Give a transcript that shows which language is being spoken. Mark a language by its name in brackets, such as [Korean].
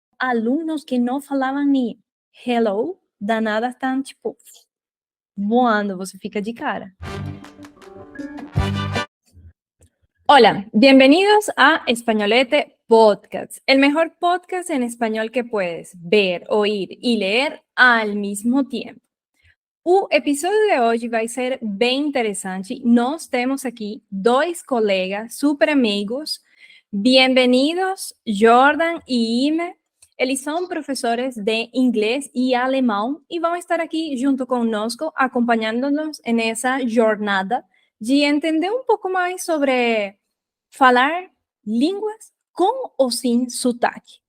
[Portuguese] alunos que não falavam nem hello, da nada estão, tipo, voando, você fica de cara. [Spanish] Hola, bienvenidos a Españolete Podcast, el mejor podcast en español que puedes ver, oír y leer al mismo tiempo. [Portuguese] O episódio de hoje vai ser bem interessante. Nós temos aqui dois colegas super amigos. Bem-vindos, Jordan e Ime. Eles são professores de inglês e alemão e vão estar aqui junto conosco, acompanhando-nos nessa jornada de entender um pouco mais sobre falar línguas com ou sem sotaque.